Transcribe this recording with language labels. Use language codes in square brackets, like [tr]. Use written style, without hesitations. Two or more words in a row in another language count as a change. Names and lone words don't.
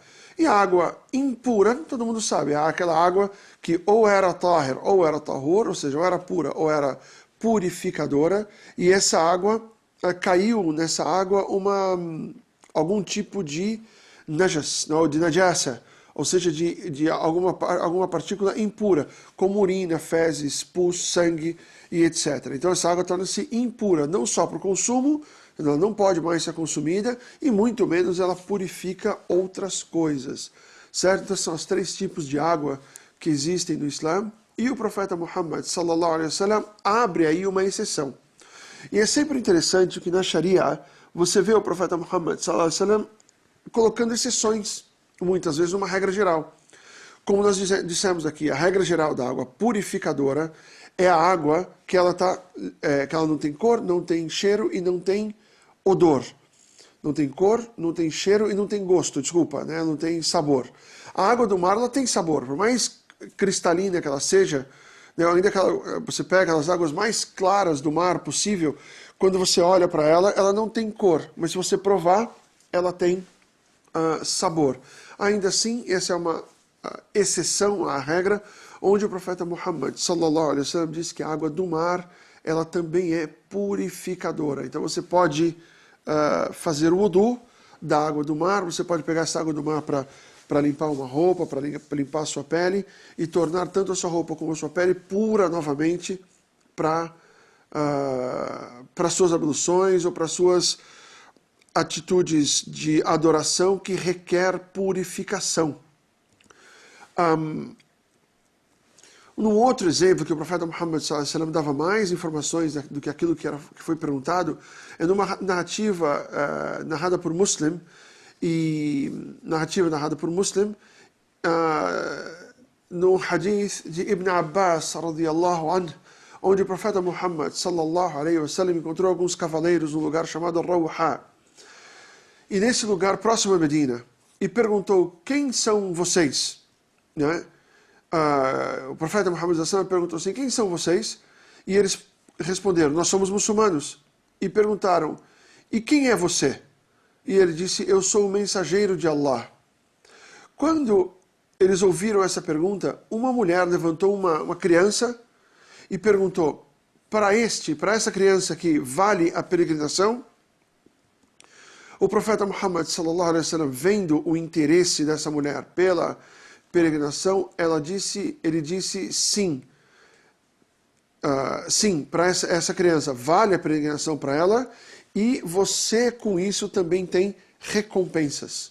[pt] E a água impura, todo mundo sabe, é aquela água que ou era tahir ou era tahur, ou seja, ou era pura ou era purificadora, e essa água, caiu nessa água algum tipo de najas, ou de najasa, ou seja, de alguma partícula impura, como urina, fezes, pus, sangue e etc. Então essa água torna-se impura, não só para o consumo, ela não pode mais ser consumida, e muito menos ela purifica outras coisas. Certo? Então são os 3 tipos de água que existem no Islã, e o profeta Muhammad [ar] صلى الله عليه وسلم [pt] abre aí uma exceção. E é sempre interessante que na Sharia você vê o profeta Muhammad [ar] صلى الله عليه وسلم [pt] colocando exceções, muitas vezes uma regra geral. Como nós dissemos aqui, a regra geral da água purificadora é a água que ela não tem cor, não tem cheiro e não tem odor. Não tem cor, não tem cheiro e não tem gosto, né? Não tem sabor. A água do mar ela tem sabor, por mais cristalina que ela seja, né? Ainda que você pega as águas mais claras do mar possível, quando você olha para ela, ela não tem cor, mas se você provar, ela tem sabor. Ainda assim, essa é uma exceção à regra, onde o profeta Muhammad [ar] صلى الله عليه وسلم [pt] diz que a água do mar ela também é purificadora. Então você pode fazer o wudu da água do mar, você pode pegar essa água do mar para limpar uma roupa, para limpar a sua pele e tornar tanto a sua roupa como a sua pele pura novamente para suas abluções ou para suas atitudes de adoração que requer purificação. Num outro exemplo, que o profeta Muhammad [ar] صلى الله عليه وسلم [pt] dava mais informações do que aquilo que foi perguntado, é numa narrativa narrada por Muslim, no hadith de Ibn Abbas [ar] رضي الله عنه, [pt] onde o profeta Muhammad [ar] صلى الله عليه وسلم [pt] encontrou alguns cavaleiros num lugar chamado Rawha. e nesse lugar próximo a Medina, e perguntou, quem são vocês? Né? O profeta Muhammad [ar] صلى الله عليه وسلم [pt] perguntou assim, quem são vocês? E eles responderam, nós somos muçulmanos. E perguntaram, e quem é você? E ele disse, eu sou o mensageiro de Allah. Quando eles ouviram essa pergunta, uma mulher levantou uma criança e perguntou, para essa criança que vale a peregrinação? O profeta [ar] محمد صلى الله عليه وسلم, [pt] vendo o interesse dessa mulher pela peregrinação, ele disse sim. Sim, para essa criança vale a peregrinação para ela, e você com isso também tem recompensas.